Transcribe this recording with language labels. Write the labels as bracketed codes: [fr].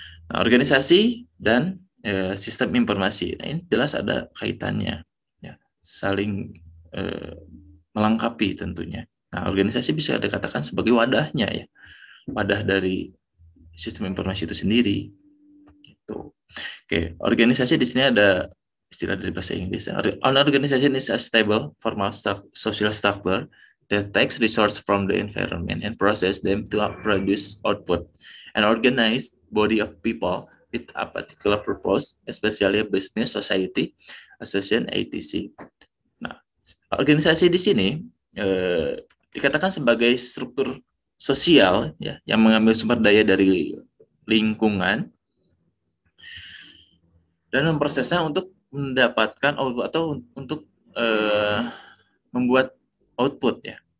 [id] Nah, organisasi dan sistem informasi. Nah, ini jelas ada kaitannya, ya, saling melengkapi tentunya. Nah, organisasi bisa dikatakan sebagai wadahnya ya, wadah dari sistem informasi itu sendiri. Gitu. Oke, organisasi di sini ada istilah dari bahasa Inggris. [en] An organization is a stable, formal social structure that takes resources from the environment and process them to produce output. An organized body of people with a particular purpose, especially a business, society, association, etc. [id] Nah, organisasi di sini dikatakan sebagai struktur sosial ya, yang mengambil sumber daya dari lingkungan dan memprosesnya untuk mendapatkan output atau untuk membuat output ya.